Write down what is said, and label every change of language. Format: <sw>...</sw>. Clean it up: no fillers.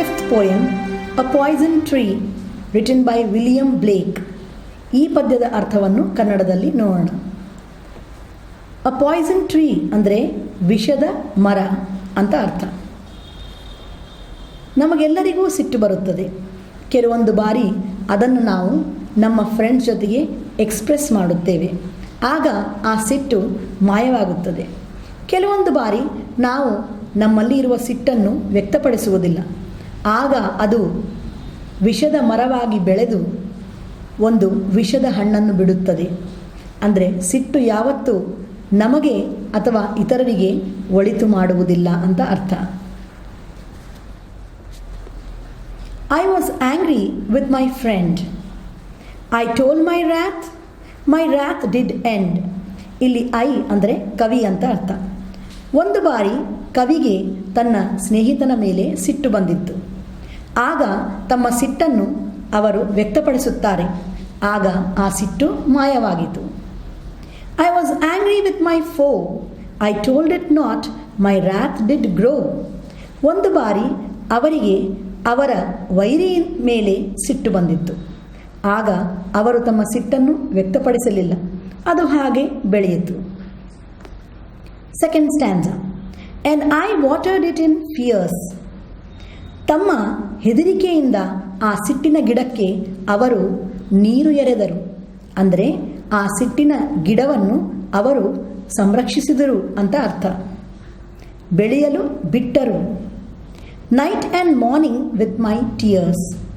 <en>Poem, A Poison Tree, written by William Blake.</en> <kn>ಈ ಪದ್ಯದ ಅರ್ಥವನ್ನು ಕನ್ನಡದಲ್ಲಿ ನೋಡೋಣ. ಅ ಪಾಯ್ಸನ್ ಟ್ರೀ ಅಂದರೆ ವಿಷದ ಮರ ಅಂತ ಅರ್ಥ. ನಮಗೆಲ್ಲರಿಗೂ ಸಿಟ್ಟು ಬರುತ್ತದೆ. ಕೆಲವೊಂದು ಬಾರಿ ಅದನ್ನು ನಾವು ನಮ್ಮ ಫ್ರೆಂಡ್ಸ್ ಜೊತೆಗೆ ಎಕ್ಸ್ಪ್ರೆಸ್ ಮಾಡುತ್ತೇವೆ. ಆಗ ಆ ಸಿಟ್ಟು ಮಾಯವಾಗುತ್ತದೆ. ಕೆಲವೊಂದು ಬಾರಿ ನಾವು ನಮ್ಮಲ್ಲಿ ಇರುವ ಸಿಟ್ಟನ್ನು ವ್ಯಕ್ತಪಡಿಸುವುದಿಲ್ಲ. ಆಗ ಅದು ವಿಷದ ಮರವಾಗಿ ಬೆಳೆದು ಒಂದು ವಿಷದ ಹಣ್ಣನ್ನು ಬಿಡುತ್ತದೆ. ಅಂದರೆ ಸಿಟ್ಟು ಯಾವತ್ತೂ ನಮಗೆ ಅಥವಾ ಇತರರಿಗೆ ಒಳಿತು ಮಾಡುವುದಿಲ್ಲ ಅಂತ ಅರ್ಥ.</kn> <en>I was angry with my friend. I told my wrath did end.</en> <kn>ಇಲ್ಲಿ ಐ ಅಂದರೆ ಕವಿ ಅಂತ ಅರ್ಥ. ಒಂದು ಬಾರಿ ಕವಿಗೆ ತನ್ನ ಸ್ನೇಹಿತನ ಮೇಲೆ ಸಿಟ್ಟು ಬಂದಿತ್ತು. ಆಗ ತಮ್ಮ ಸಿಟ್ಟನ್ನು ಅವರು ವ್ಯಕ್ತಪಡಿಸುತ್ತಾರೆ. ಆಗ ಆ ಸಿಟ್ಟು ಮಾಯವಾಗಿತು.</kn> <en>I was angry with my foe. I told it not. My wrath did grow.</en> <kn>ಒಂದು ಬಾರಿ ಅವರಿಗೆ ಅವರ ವೈರಿ ಮೇಲೆ ಸಿಟ್ಟು ಬಂದಿತ್ತು. ಆಗ ಅವರು ತಮ್ಮ ಸಿಟ್ಟನ್ನು ವ್ಯಕ್ತಪಡಿಸಲಿಲ್ಲ. ಅದು ಹಾಗೆ ಬೆಳೆಯಿತು.</kn> <en>Second stanza. And I watered it in fears.</en> <kn>ತಮ್ಮ ಹೆದರಿಕೆಯಿಂದ ಆ ಸಿಟ್ಟಿನ ಗಿಡಕ್ಕೆ ಅವರು ನೀರು ಎರೆದರು. ಅಂದರೆ ಆ ಸಿಟ್ಟಿನ ಗಿಡವನ್ನು ಅವರು ಸಂರಕ್ಷಿಸಿದರು ಅಂತ ಅರ್ಥ. ಬೆಳೆಯಲು ಬಿಟ್ಟರು.</kn> <en>Night and morning with my tears.</en>